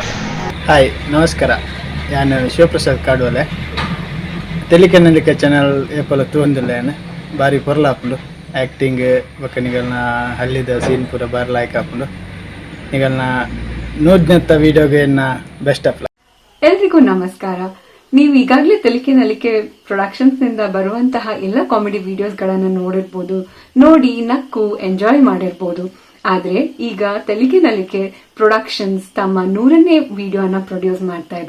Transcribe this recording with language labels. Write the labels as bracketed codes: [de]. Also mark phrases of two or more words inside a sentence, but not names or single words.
[kn] ಹಾಯ್ ನಮಸ್ಕಾರ, ನಾನು ಶಿವಪ್ರಸಾದ್ ಕಾಡುವಲೆ. [tcy] ತೆಲಿಕೆ ನಲಿಕೆ ಚಾನಲ್ ಏಪಲ ತೂವೊಂದುಲ್ಲೆನ್ ಬಾರಿ ಪೊರ್ಲಾಪುಂಡು. ಆ್ಯಕ್ಟಿಂಗ್ ಬೊಕ್ಕ ನಿಗಲ್ನ ಹಳ್ಳಿದ ಸೀನ್ ಪೂರ ಬಾರಿ ಲಾಯ್ಕ್ ಆಪುಂಡು. ನಿಗಲ್ನ ನೂದ್ನೆತ್ತ ವೀಡಿಯೋಗೆ [en] best of. [kn] ಎಲ್ರಿಗೂ ನಮಸ್ಕಾರ. ನೀವು ಈಗಾಗಲೇ ತೆಲಿಕೆ ನಲಿಕೆ ಪ್ರೊಡಕ್ಷನ್ಸ್ ನಿಂದ ಬರುವಂತಹ ಎಲ್ಲ ಕಾಮಿಡಿ ವಿಡಿಯೋಸ್ಗಳನ್ನು ನೋಡಿರ್ಬೋದು, ನೋಡಿ ನಕ್ಕು ಎಂಜಾಯ್ ಮಾಡಿರ್ಬೋದು. ಆದ್ರೆ ಈಗ ತೆಲಿಕೆ ನಲಿಕೆ ಪ್ರೊಡಕ್ಷನ್ಸ್ ತಮ್ಮ 100ನೇ ವಿಡಿಯೋನ ಪ್ರೊಡ್ಯೂಸ್ ಮಾಡ್ತಾ ಇದೆ.